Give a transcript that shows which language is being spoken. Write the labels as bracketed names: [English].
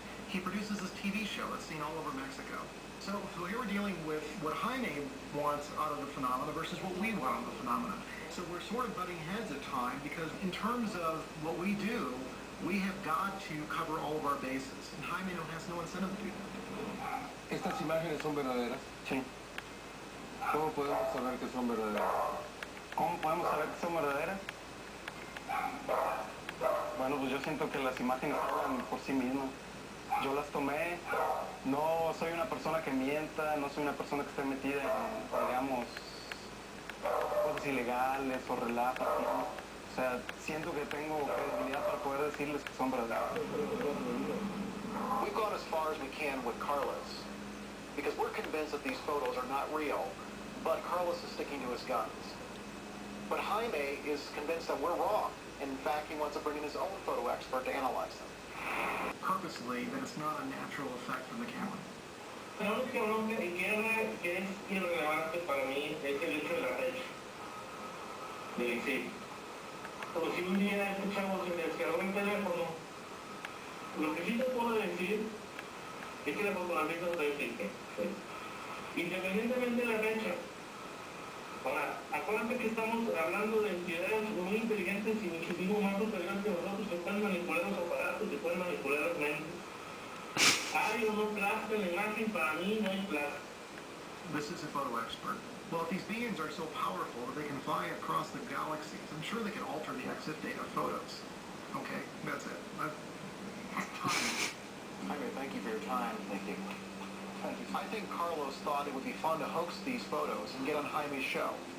[English] He produces this TV show that's seen all over Mexico. So here we're dealing with what Jaime wants out of the phenomena versus what we want out of the phenomena. So we're sort of butting heads at times because in terms of what we do, we have got to cover all of our bases. And Jaime has no incentive to do that. [Spanish] ¿Estas imágenes son verdaderas? Sí. ¿Cómo podemos saber que son verdaderas? ¿Cómo podemos saber que son verdaderas? Bueno, pues yo siento que las imágenes hablan por sí mismas. Yo las tomé, no soy una persona que mienta, no soy una persona que esté metida en, digamos, cosas ilegales o relatos. O sea, siento que tengo credibilidad para poder decirles que son verdaderas. [English] We've gone as far as we can with Carlos because we're convinced that these photos are not real, but Carlos is sticking to his guns. But Jaime is convinced that we're wrong. In fact, he wants to bring in his own photo expert to analyze them. Purposely, that it's not a natural effect from the camera. [Spanish] Lo que es irrelevante para mí es el hecho de la fecha del exilio. Como si un día escuchamos se me descargó el teléfono, lo que sí te puedo decir es que la fotografía es auténtica. Independientemente de la fecha. Ahora, acuérdate que estamos hablando de entidades muy inteligentes y muchísimo más superiores que nosotros que pueden manipular los aparatos, que pueden manipular las mentes. Hay o no plasma en la imagen, para mí no hay plasma. [English] This is a photo expert. Well, if these beings are so powerful that they can fly across the galaxies, I'm sure they can alter the exit date of photos. Okay, that's it. Jaime, thank you for your time. Thank you. I think Carlos thought it would be fun to hoax these photos and get on Jaime's show.